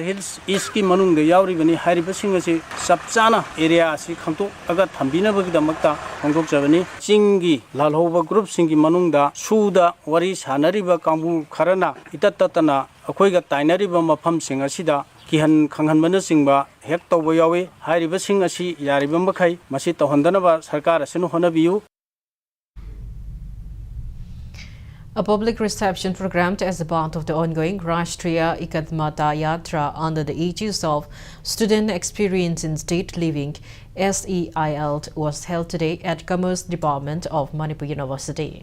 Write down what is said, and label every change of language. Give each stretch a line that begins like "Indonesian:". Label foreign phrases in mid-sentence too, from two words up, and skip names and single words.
Manipuri: Hills East ki manung de yauribani haribasing asi sapchana area asi khangtok aga thambina bagidamakta khangtok jabani chingi lalhoba group singi manung da suda wari sanariba kangbu kharana itatatana akoiga tainariba mafam sing asida kihan khanghanbana singba hek tawba yawi haribasing asi yariba makhai masi tawhandana ba sarkar asinu honabiu.
English: A public reception programmed as a part of the ongoing Rashtriya Ikadmata Yatra under the aegis of Student Experience in State Living (SEIL) was held today at Commerce Department of Manipur University.